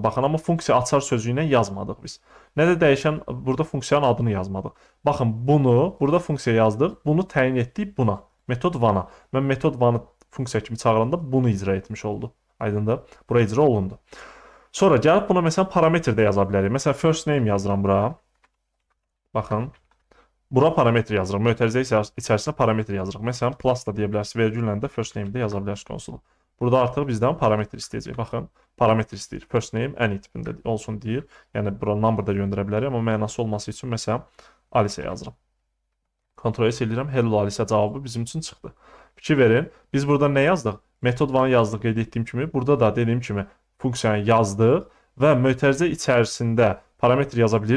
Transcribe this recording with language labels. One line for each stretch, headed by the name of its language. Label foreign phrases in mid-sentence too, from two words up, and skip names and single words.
Azerbaijani: Baxın, amma funksiya açar sözü ilə yazmadıq biz. Nə də dəyişən, burada funksiyanın adını yazmadıq. Baxın, bunu, burada funksiya yazdıq, bunu təyin etdik buna. Metod one-a. Mən metod one-ı funksiya kimi çağıranda bunu icra etmiş oldu. Aydındır? Bura icra olundu. Sonra gəlib buna məsələn parametr də yaza bilərik. Məsələn,
English: first name
Azerbaijani: yazıram bura. Baxın. Bura parametr yazırıq. Mötərizə içərisinə parametr yazırıq. Məsələn, plus da deyə bilərsiniz, vergüllə də
English: first name
Azerbaijani: də yaza bilərsiniz konsolu. Burada artıq bizdən parametr istəyəcək. Baxın, parametr istəyir.
English: First name any
Azerbaijani: tipində olsun deyir. Yəni bura number da göndərə bilərik, amma mənası olması üçün məsələn Alice yazıram. Ctrl S eləyirəm.
English: Hello Alice
Azerbaijani: cavabı bizim üçün çıxdı. Fikir verin. Biz burada nə yazdıq? Metod one yazdıq qeyd etdiyim kimi. Burada da dediyim kimi funksiyanı yazdıq və mötərizə içərisində parametr yaza bilirik.